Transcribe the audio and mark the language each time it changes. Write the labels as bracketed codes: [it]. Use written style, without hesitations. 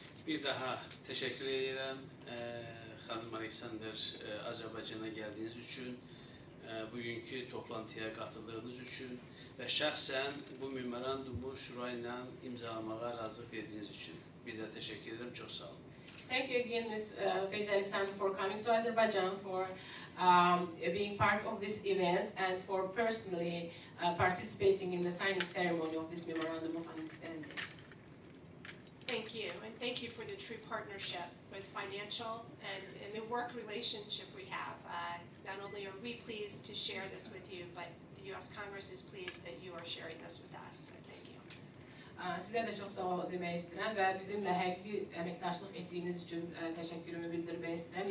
[az] Bir daha təşəkkür edirəm xanım Aleksandr, Azərbaycana gəldiyiniz üçün, bugünkü toplantıya qatıldığınız üçün və şəxsən bu memorandumu şura ilə imzalamağa razılıq verdiyiniz üçün bir daha təşəkkür edirəm. Çox sağ olun. [en] Thank you again, Ms. Alexander, for coming to Azerbaijan, for being part of this event, and for personally participating in the signing ceremony of this memorandum of understanding. Thank you, and thank you for the true partnership with financial and the work relationship we have. Not only are we pleased to share this with you, but the U.S. Congress is pleased that you are sharing this with us. So thank you. [az] Sizə də çox sağ ol demək istəyirəm və bizimlə həqiqi əməkdaşlıq etdiyiniz üçün təşəkkürümü bildirmək istəyirəm.